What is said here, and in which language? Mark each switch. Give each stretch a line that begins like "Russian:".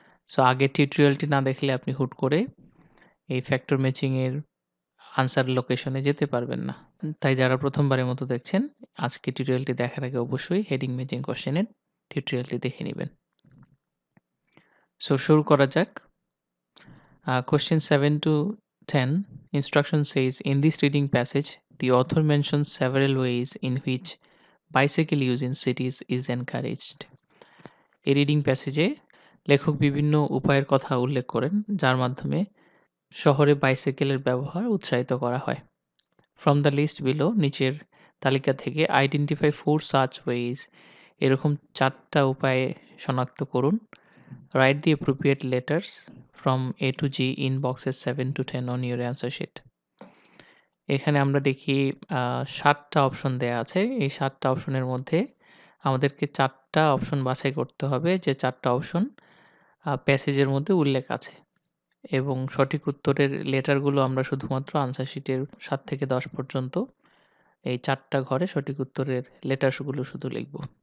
Bangla: So আগের টিউটোরিয়ালটি না দেখলে আপনি হুট করে এই ফ্যাক্টর ম্যাচিং এর আনসার লোকেশনে যেতে পারবেন না। তাই যারা প্রথমবারের মতো দেখছেন আজকে টিউটোরিয়ালটি দেখার আগে অবশ্যই হেডিং ম্যাচিং কোশ্চেনের টিউটোরিয়ালটি দেখে নেবেন। সো শুরু করা যাক।
English: Question 7 to 10 instruction says in this reading passage the author mentions several ways in which bicycle use in cities is encouraged.
Bangla: এই রিডিং প্যাসেজে লেখক বিভিন্ন উপায়ের কথা উল্লেখ করেন যার মাধ্যমে শহরে বাইসাইকেলের ব্যবহার উৎসাহিত করা হয়।
English: from the list below
Bangla: নিচের তালিকা থেকে
English: identify 4 such ways
Bangla: এরকম 4টা উপায় শনাক্ত করুন।
English: Write the appropriate letters from A to G in boxes 7 to 10 on your answer sheet.
Bangla: এখানে আমরা দেখি 7টা অপশন দেয়া আছে। এই 7টা অপশনের মধ্যে আমাদেরকে 4টা অপশন বাছাই করতে হবে যে 4টা অপশন প্যাসেজের মধ্যে উল্লেখ আছে এবং সঠিক উত্তরের লেটারগুলো আমরা শুধুমাত্র আনসার শিটের 7 থেকে 10 পর্যন্ত এই 4টা ঘরে সঠিক উত্তরের লেটার্সগুলো শুধু লিখব।